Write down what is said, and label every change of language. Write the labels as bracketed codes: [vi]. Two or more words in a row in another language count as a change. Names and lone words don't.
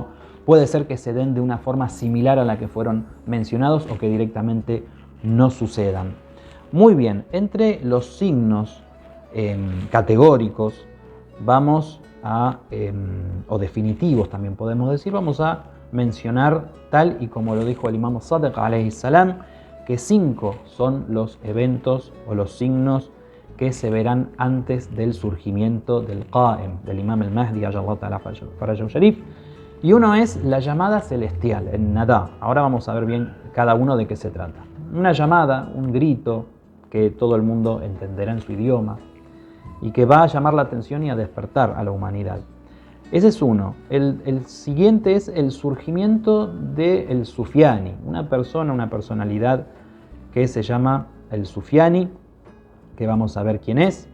[es] Puede ser que se den de una forma similar a la que fueron mencionados o que directamente no sucedan. Muy bien, entre los signos categóricos vamos a, o definitivos también podemos decir, vamos a mencionar, tal y como lo dijo el imam Sadiq [ar] عليه السلام, [es] que 5 son los eventos o los signos que se verán antes del surgimiento del Qa'im, del imam el-Mahdi, [ar] عجل الله تعالى فرجه الشريف. [es] Y uno es la llamada celestial, el Nada. Ahora vamos a ver bien cada uno de qué se trata. Una llamada, un grito que todo el mundo entenderá en su idioma y que va a llamar la atención y a despertar a la humanidad. Ese es uno. El siguiente es el surgimiento del Sufiani, una persona, una personalidad que se llama el Sufiani, que vamos a ver quién es.